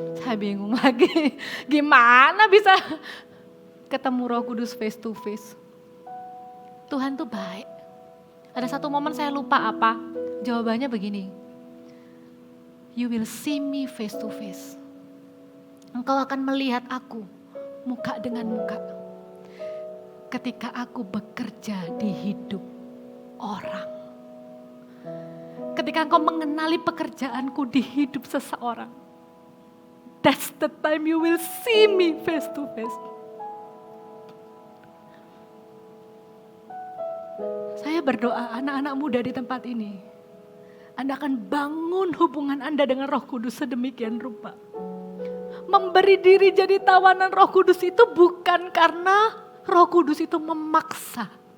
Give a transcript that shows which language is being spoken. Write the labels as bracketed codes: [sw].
[id] Saya bingung lagi. Gimana bisa ketemu Roh Kudus [en] face to face? [id] Tuhan tuh baik. Ada satu momen saya lupa apa. Jawabannya begini. [en] You will see me face to face. [id] Engkau akan melihat aku muka dengan muka. Ketika aku bekerja di hidup orang. Ketika engkau mengenali pekerjaanku di hidup seseorang. [en] That's the time you will see me face to face. [id] Saya berdoa anak-anak muda di tempat ini. Anda akan bangun hubungan Anda dengan Roh Kudus sedemikian rupa. Memberi diri jadi tawanan Roh Kudus itu bukan karena Roh Kudus itu memaksa.